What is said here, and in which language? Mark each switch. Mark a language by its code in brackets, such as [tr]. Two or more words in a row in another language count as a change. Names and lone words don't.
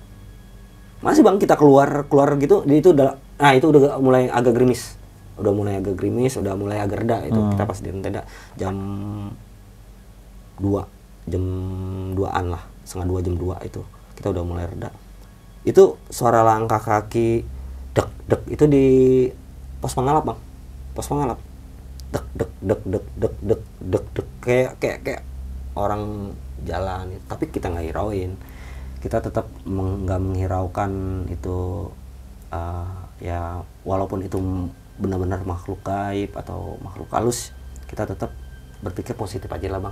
[id] Masih bang, kita keluar gitu, itu udah mulai agak gerimis. Udah mulai agak reda itu. Kita pas di tenda jam jam 2-an lah, setengah 2 jam 2 itu kita udah mulai reda. Itu suara langkah kaki dek dek itu di pos pengalap bang, pos pengalap dek dek dek dek dek dek dek dek kayak orang jalan, tapi kita nggak hirauin, kita tetap nggak menghiraukan itu. Ya walaupun itu benar-benar makhluk gaib atau makhluk halus, kita tetap berpikir positif aja lah bang.